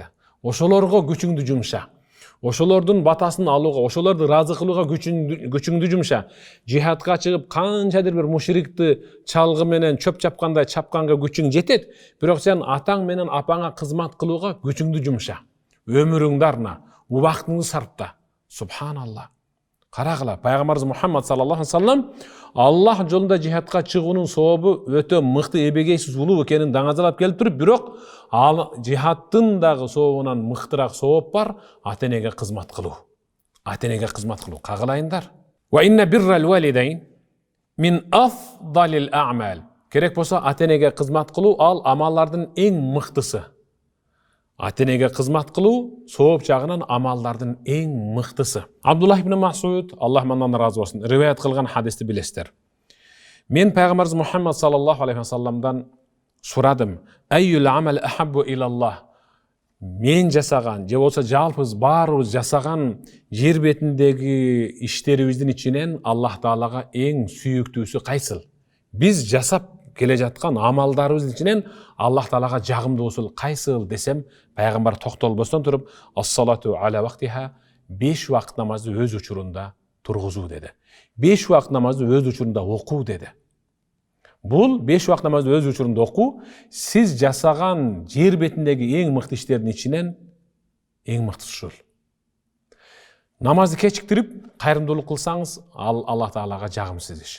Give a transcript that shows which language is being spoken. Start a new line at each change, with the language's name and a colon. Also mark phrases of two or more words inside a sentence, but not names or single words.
Kyrgyz: Ошолорго күчүңдү жумша. Ошолордун батасын алууга, ошолорду разы кылууга күчүңдү жумша. Жихадка чыгып канчадыр бир мушрикти чалгы менен чөп чапкандай чапканга күчүң жетет, бирок сен атаң менен апаңа кызмат кылууга күчүңдү жумша. Өмүрүңдү арна, убактыңды сарпта. Субханалла. Карагыла, пайгамбарыбыз Мухаммад
Arabic: صلى الله عليه وسلم
Kyrgyz: Аллах жолунда жихадка чыгуунун сообу өтө мыкты эбегейсиз улуу экенин даңазалап келип туруп, бирок ал жихадтын дагы сообунан мыктыраак сооп бар, ата энеге кызмат кылуу. Ата энеге кызмат кылуу. Кагылайындар.
Arabic: وإن بر الوالدين من أفضل الأعمال.
Kyrgyz: Керек болсо ата энеге кызмат кылуу ал амаллардын эң мыктысы. Ата энеге кызмат кылуу сооп жагынан амалдардын эң мыктысы. Абдуллах ибн Масуд, Аллах мандан разы болсун, риваят кылган хадисти билесиздер. Мен пайгамбарыбыз Мухаммад
Arabic: صلى الله عليه
Kyrgyz: вассаламдан сурадым:
Arabic: "أي العمل أحب إلى الله?"
Kyrgyz: мен жасаган же болсо жалпыбыз баарыбыз жасаган жер бетиндеги иштерибиздин ичинен Аллах Таалага эң сүйүктүүсү кайсыл? Биз жасап келе жаткан амалдарыбыздын ичинен Аллах Таалага жагымдуусу кайсыл десем, пайгамбар токтолбостон туруп,
Arabic: الصلاة على وقتها,
Kyrgyz: 5 убакыт намазды өз учурунда тургузуу деди. 5 убакыт намазды өз учурунда окуу деди. Бул 5 убакыт намазды өз учурунда окуу сиз жасаган жер бетиндеги эң мыкты иштердин ичинен эң мыктысы ушул. Намазды кечиктирип, кайрымдуулук кылсаңыз, ал Аллах Таалага жагымсыз иш.